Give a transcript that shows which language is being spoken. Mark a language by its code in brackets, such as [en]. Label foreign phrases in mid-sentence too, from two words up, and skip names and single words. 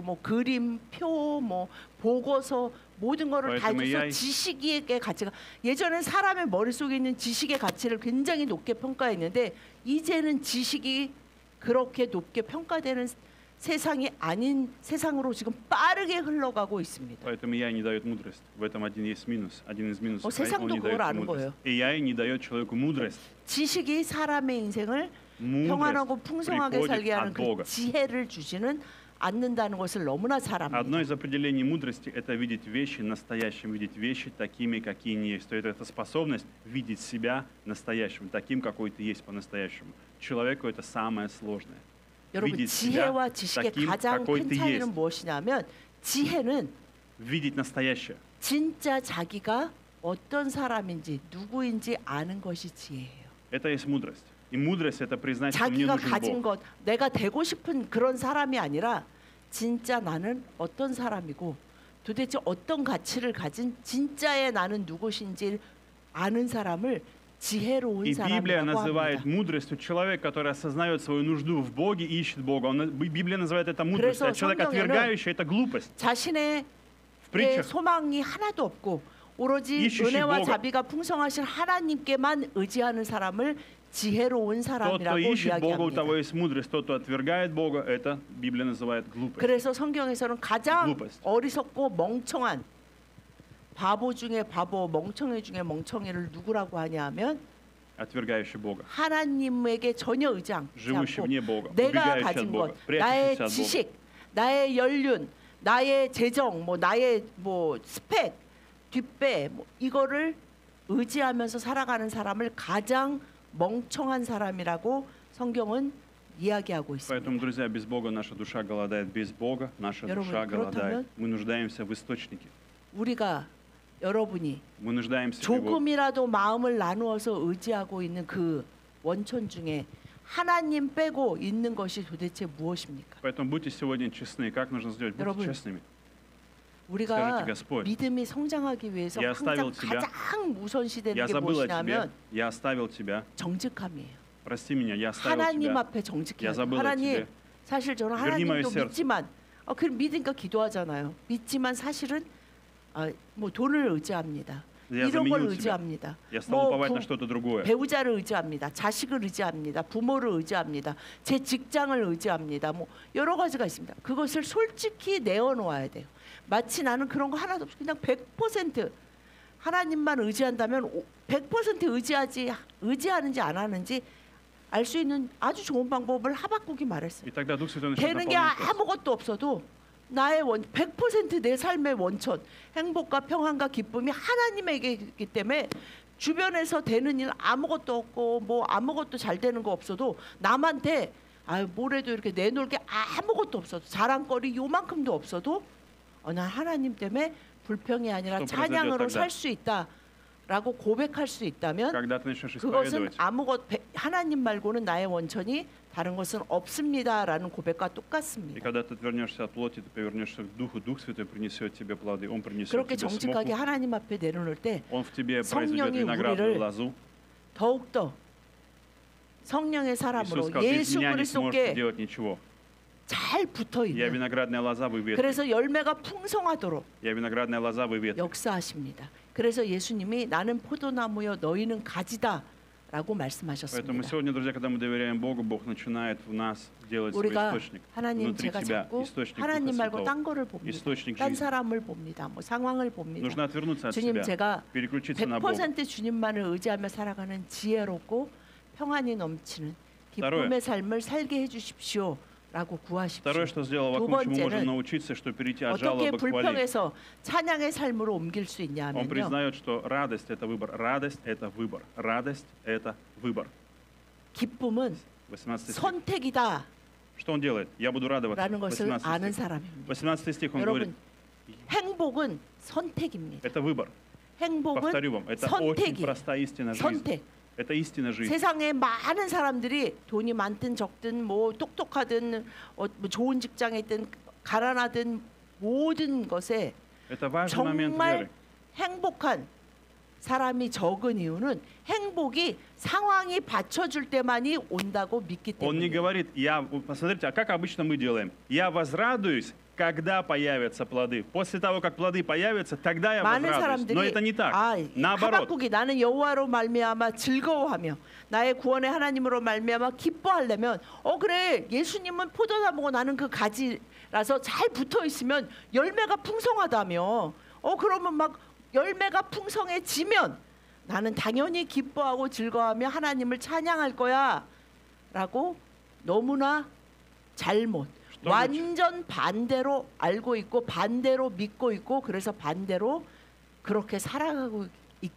[ko] 뭐 그림, 표, 뭐 보고서 모든 거를 다 [ru] Поэтому [ko] 해줘서 AI 지식의 가치가 예전엔 사람의 머릿속에 있는 지식의 가치를 굉장히 높게 평가했는데 이제는 지식이 그렇게 높게 평가되는 세상이 아닌 세상으로 지금 빠르게 흘러가고 있습니다. [ru] Поэтому AI не дает мудрость. В этом один есть минус. Один из минусов. Он [ko] 세상도 [ru] не [ko] 그걸 [ru] дает [ko] 아는 [ru] мудрость. [ko] 거예요. [ru] AI не дает человеку мудрость. [ko] 지식이 사람의 인생을 [ru] Мудрость [ko] 평안하고 풍성하게 살게 [ru] приходит [ko] 하는 [ru] от [ko] 그 [ru] Бога. [ko] 지혜를 주지는 않는다는 것을 너무나 잘 [ru] Одно [ko] 압니다. [ru] из определений мудрости – это видеть вещи настоящим, видеть вещи такими, какие они есть. То есть это способность видеть себя настоящим, таким, какой ты есть по-настоящему. Человеку это самое сложное. [ko] 여러분 [ru] видеть себя [ko] 지혜와 지식의 [ru] таким, [ko] 가장 [ru] какой [ko] 큰 [ru] ты [ko] 차이는 [ru] есть. [ko] 무엇이냐면 지혜는 [ru] Видеть настоящее. [ko] 진짜 자기가 어떤 사람인지 누구인지 아는 것이 지혜예요. [ru] Это есть мудрость. И мудрость – это признать, что мне [ko] 자기가 [ru] нужен [ko] 가진 [ru] Бог. [ko] 것, 내가 되고 싶은 그런 사람이 아니라 진짜 나는 어떤 사람이고 도대체 어떤 가치를 가진 진짜의 나는 누구신지 아는 사람을 지혜로운 [ru] И Библия [ko] 사람이라고 [ru] называет [ko] 합니다. [ru] мудростью человек, который осознает свою нужду в Боге и ищет Бога. Библия называет это мудростью, [ko] 그래서 [ru] а человек, [ko] 성경에는 [ru] отвергающий, это глупость. [ko] 자신의 [ru] В притчах [ko] 소망이 하나도 없고 오로지 이슈시 은혜와 뭐가- 자비가 풍성하신 하나님께만 의지하는 사람을 지혜로운 [ru] Тот, кто [ko] 사람이라고 [ru] ищет Бога, у [ko] 이야기합니다. [ru] того есть мудрость. Тот, кто отвергает Бога, это Библия называет глупость. [ko] 그래서 성경에서는 가장 글루퍼스트. 어리석고 멍청한 바보 중에 바보, 멍청이 중에 멍청이를 누구라고 하냐면 [ru] Отвергающий Бога. [ko] 하나님에게 전혀 의지하지 [ru] живущий [ko] 않고 [ru] вне Бога, [ko] 내가 [ru] убегающий от [ko] 가진 [ru] Бога, [ko] 것, 나의 [ru] прячущийся от Бога. [ko] 지식, 나의 연륜, 나의 재정, 뭐 나의 뭐 스펙, 뒷배, 뭐 이거를 의지하면서 살아가는 사람을 가장 멍청한 사람이라고 성경은 이야기하고 있습니다. [ru] Поэтому, друзья, без Бога наша душа голодает. Без Бога наша [ko] 여러분, [ru] душа голодает. [ko] 그렇다면 [ru] Мы нуждаемся в источнике. [ko] 우리가 여러분이 [ru] Мы нуждаемся в Его. [ko] 조금이라도 마음을 나누어서 의지하고 있는 그 원천 중에 하나님 빼고 있는 것이 도대체 무엇입니까? [ru] Поэтому будьте сегодня честны. Как нужно сделать? Будьте [ko] 여러분, [ru] честными. [ko] 우리가 [ru] Скажите, Господь, [ko] 믿음이 성장하기 위해서 [ru] я [ko] 항상 [ru] оставил тебя. [ko] 가장 우선시되는 [ru] Я [ko] 게 [ru] забыл о тебе. [ko] 무엇이냐면 [ru] Я оставил тебя. [ko] 정직함이에요. [ru] Прости меня. Я оставил [ko] 하나님 [ru] тебя. [ko] 앞에 정직해야 [ru] Я [ko] 돼요. [ru] забыл о [ko] 하나님 [ru] тебе. [ko] 사실 저는 [ru] Верни мое [ko] 하나님도 [ru] сердце. [ko] 믿지만 그 믿으니까 기도하잖아요. 믿지만 사실은 뭐 돈을 의지합니다. [ru] Я [ko] 이런 걸 [ru] заменил тебя. [ko] 의지합니다. [ru] Я стал [ko] 뭐 [ru] уповать на что-то другое. [ko] 배우자를 의지합니다. 자식을 의지합니다. 부모를 의지합니다. 제 직장을 의지합니다. 뭐 여러 가지가 있습니다. 그것을 솔직히 내어놓아야 돼요. 마치 나는 그런 거 하나도 없이 그냥 100% 하나님만 의지한다면 100% 의지하는지 안 하는지 알 수 있는 아주 좋은 방법을 하박국이 말했어요. [ru] И тогда Дух Святой начнет [ko] 되는 게 [ru] наполнять вас. [ko] 아무것도 없어도 나의 100%내 삶의 원천, 행복과 평안과 기쁨이 하나님에게 있기 때문에 주변에서 되는 일 아무것도 없고 뭐 아무것도 잘 되는 거 없어도 남한테 뭐래도 이렇게 내놓을 게 아무것도 없어도 자랑거리 요만큼도 없어도 난 하나님 때문에 불평이 아니라 또 찬양으로 그러죠, 살 수 있다라고 고백할 수 있다면 [ru] Когда ты начнешь [ko] 그것은 [ru] исповедовать, [ko] 하나님 말고는 나의 원천이 다른 것은 없습니다라는 고백과 [ru] и [ko] 똑같습니다. [ru] когда ты отвернешься от плоти, ты повернешься к Духу, Дух Святой принесет тебе плоды. Он принесет [ko] 그렇게 [ru] тебе [ko] 정직하게 [ru] смоку. [ko] 하나님 앞에 내려놓을 때 [ru] Он в тебе [ko] 성령이 [ru] произведет виноградную [ko] 우리를 [ru] лозу. [ko] 더욱더 성령의 [ru] Иисус [ko] 사람으로 [ru] сказал, без [ko] 예수 [ru] меня не [ko] 그리스도께 [ru] сможете делать ничего. [ko] 잘 붙어 [ru] Я [ko] 있는 [ru] виноградная лоза, вы ветви. [ko] 그래서 열매가 풍성하도록 [ru] Я виноградная лоза, вы ветви. [ko] 역사하십니다. 그래서 예수님이 나는 포도나무여 너희는 가지다라고 [ru] Поэтому [ko] 말씀하셨습니다. [ru] сегодня, друзья, когда мы доверяем Богу, Бог начинает в нас делать свой [ko] 우리가 [ru] источник. [ko] 하나님 [ru] Внутри [ko] 제가 [ru] тебя [ko] 자꾸 [ru] источник Духа [ko] 하나님 말고 [ru] Святого. [ko] 딴 거를 봅니다. [ru] Источник [ko] 딴 [ru] жизни. [ko] 사람을 봅니다. 뭐 상황을 봅니다. [ru] Нужно отвернуться от [ko] 주님 [ru] себя, [ko] 제가 [ru] переключиться на Бога. [ko] 100% 주님만을 의지하며 살아가는 지혜롭고 평안이 넘치는 기쁨의 삶을 살게 해주십시오라고 구하십시오. [ru] Второе, что сделал [ko] 두 [ru] Вакум, чему можем [ko] 번째는 [ru] научиться, что перейти от [ko] 어떻게 [ru] жалобы к хвале. [ko] 불평에서 찬양의 삶으로 옮길 수 [ru] Он [ko] 있냐면요. [ru] признает, что радость – это выбор. Радость – это выбор. Радость – это выбор. [ko] 기쁨은 [ru] 18 стих. [ko] 선택이다라는 [ru] Что он делает? Я буду радоваться. [ko] 것을 18 아는 [ru] стих. [ko] 사람입니다. [ru] 18 стих он говорит, [ko] 여러분, 행복은 선택입니다. [ru] это выбор. [ko] 행복은 [ru] Повторю вам, это очень [ko] 선택이 [ru] простая истина жизни. [ko] 선택. [ru] Это истина жизни. [ko] 세상에 많은 사람들이 돈이 많든 적든 뭐 똑똑하든 뭐 좋은 직장에 있든 가난하든 모든 것에 [ru] Это важный момент [ko] 정말 [ru] веры. [ko] 행복한 사람이 적은 이유는 행복이 상황이 받쳐줄 때만이 온다고 믿기 [ru] Он не [ko] 때문이에요. [ru] говорит, посмотрите, а как обычно мы делаем? Я возрадуюсь, когда появятся плоды. После того, как плоды появятся, тогда я [ko] 많은 [ru] возрадуюсь. Но [ko] 사람들이 [ru] это не так. Наоборот. [ko] 하박국이 나는 여호와로 말미암아 즐거워하며 나의 구원의 하나님으로 말미암아 기뻐하려면 그래 예수님은 포도나무고 나는 그 가지라서 잘 붙어 있으면 열매가 풍성하다며 그러면 막 열매가 풍성해지면 나는 당연히 기뻐하고 즐거워하며 하나님을 찬양할 거야 라고 너무나 잘못 완전 반대로 알고 있고 반대로 믿고 있고 그래서 반대로 그렇게 살아가고 있기